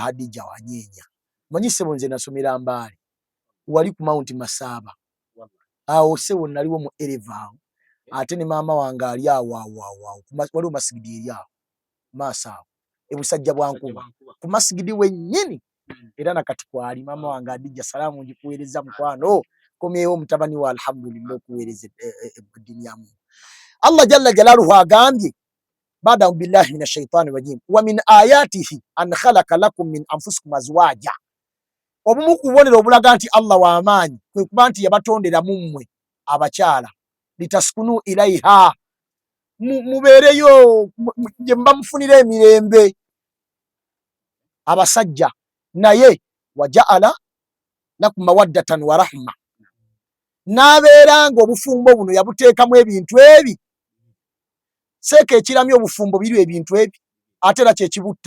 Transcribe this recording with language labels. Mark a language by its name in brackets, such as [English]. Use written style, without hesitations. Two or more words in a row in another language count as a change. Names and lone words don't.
[Ganda] Hadija Wanyeenya, manyi ssebo nze nasomera Mbale, wali ku Mount Masaba awo ssebo naliwo mu Eleva awo, ate ne maama wange ali awo waliwo masigidi eri awo maaso awo ebusajja bwa Nkuba ku masigidi wennyini, era nakati kwali maama wange Hadija, salaamu ngikuweereza mukwano, komyewo mutabani wa alhamdulillah okuweereza eddiini ya Mungu. [Arabic] الله جل جلاله agambye بعد بالله من الشيطان الرجيم ومن آياته أن خلق لكم من أنفسكم أزواجا. [Ganda] Obumu ku bubonero obulaga nti Allah w'amaanyi kwe kuba nti yabatondera mu mmwe abakyala, [Arabic] لتسكنوا إليها, [Ganda] mubeereyo gye muba mufunira emirembe abasajja, naye [Arabic] وجعل لكم مودة ورحمة, [Ganda] n'abeera ng'obufumbo buno yabuteekamu ebintu ebi seeka ekiramya obufumbo biri ebintu ebi ate era kyekibutta.